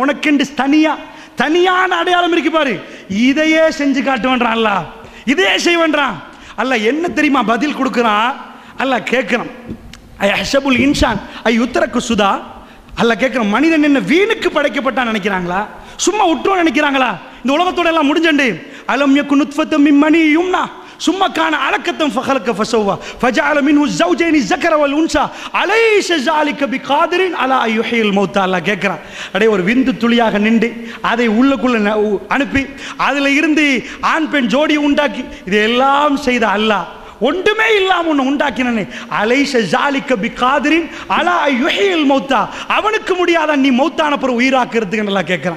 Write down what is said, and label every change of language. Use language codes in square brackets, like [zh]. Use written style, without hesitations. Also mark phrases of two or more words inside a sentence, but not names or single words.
[ta] உனக்கென்று தனியான அடையாளம் இருக்கு பாரு, இதையே செஞ்சு காட்டுவேன்றான் அல்லாஹ், இதையே செய்வேன்றான் அல்லாஹ். என்ன தெரியுமா பதில் கொடுக்குறான்? அல்லாஹ் கேட்குறான், [ar] أيحسب الإنسان أن يترك سدى. [ta] அல்லாஹ் கேட்குறான், மனிதன் என்ன வீணுக்கு படைக்கப்பட்டான் நினைக்கிறாங்களா? சும்மா விட்டுருவோம் நினைக்கிறாங்களா? இந்த உலகத்தோட எல்லாம் முடிஞ்சண்டு. [ar] ألم يك نطفة من مني يمنى ثم كان علقة فخلق فسوى فجعل منه الزوجين الذكر والانثى اليس ذلك بقادر على ان يحيي الموتى. [ta] அல்லாஹ் கேக்குறான், அடே ஒரு விந்து துளியாக நின்று அதை உள்ளுக்குள்ள அனுப்பி அதில் இருந்து ஆண் பெண் ஜோடி உண்டாக்கி இதெல்லாம் செய்த அல்லாஹ் ஒன்றுமே இல்லாம ஒன்று உண்டாக்கினே [ar] أليس ذلك بقادر على يحيي الموتى, [ta] அவனுக்கு முடியாத நீ மௌத்தான பிறகு உயிராக்குறதுக்கு நல்லா கேட்கிறான்.